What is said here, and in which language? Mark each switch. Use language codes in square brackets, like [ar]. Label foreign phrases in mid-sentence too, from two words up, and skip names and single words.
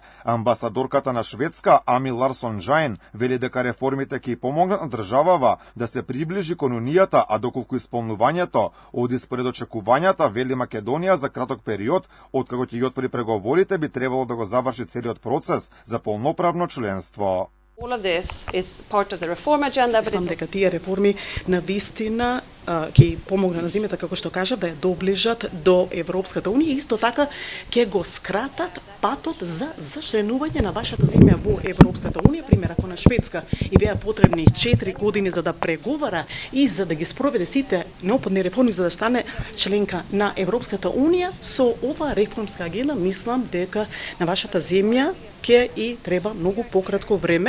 [mk] Амбасадорката на Шведска Ами Ларсон Джајн вели дека реформите ќе помогнат на државава да се приближи кон Унијата, а доколку исполнувањето оди според очекувањата, вели Македонија за краток период, откако ќе ги отвори преговорите, би требало да го заврши целиот процес за полноправно членство. [en] All of this is part of the reform agenda, but [mk] Знам дека тие реформи на вистина ќе помогнат на земјата, како што кажав, да ја доближат до Европската Унија, исто така ќе го скратат патот за членување на вашата земја во Европската Унија. Пример, ако на Шведска и беа потребни 4 години за да преговара и за да ги спроведе сите неопходни реформи за да стане членка на Европската Унија, со ова реформска агенда мислам дека на вашата земја ќе и треба многу пократко време.